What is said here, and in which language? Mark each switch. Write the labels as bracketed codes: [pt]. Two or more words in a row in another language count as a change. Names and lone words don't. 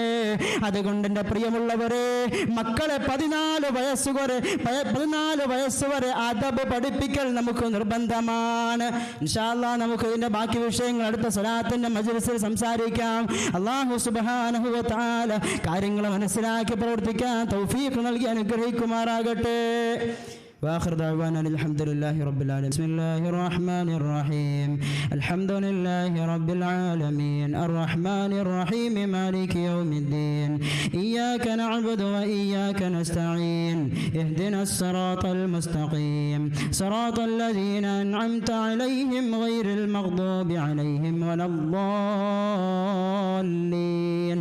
[ml] അതുകൊണ്ട് എൻ്റെ പ്രിയമുള്ളവരെ, മക്കളെ 14 വയസ്സ് വരെ അതബ് പഠിപ്പിക്കൽ നമുക്ക് നിർബന്ധമാണ്. [ar] إن شاء الله [ml] നമുക്ക് ഇതിൻ്റെ ബാക്കി വിഷയങ്ങൾ അടുത്ത സ്വലാത്തിൻ്റെ മജ്‌ലിസിൽ സംസാരിക്കാം. [ar] الله سبحانه وتعالى [ml] കാര്യങ്ങൾ മനസ്സിലാക്കി പ്രവർത്തിക്കാൻ തൗഫീഖ് നൽകി അനുഗ്രഹിക്കുമാറാകട്ടെ. [ar] وآخر دعوانا الحمد لله رب العالمين. بسم الله الرحمن الرحيم. الحمد لله رب العالمين الرحمن الرحيم مالك يوم الدين. إياك نعبد وإياك نستعين. اهدنا الصراط المستقيم صراط الذين أنعمت عليهم غير المغضوب عليهم ولا الضالين.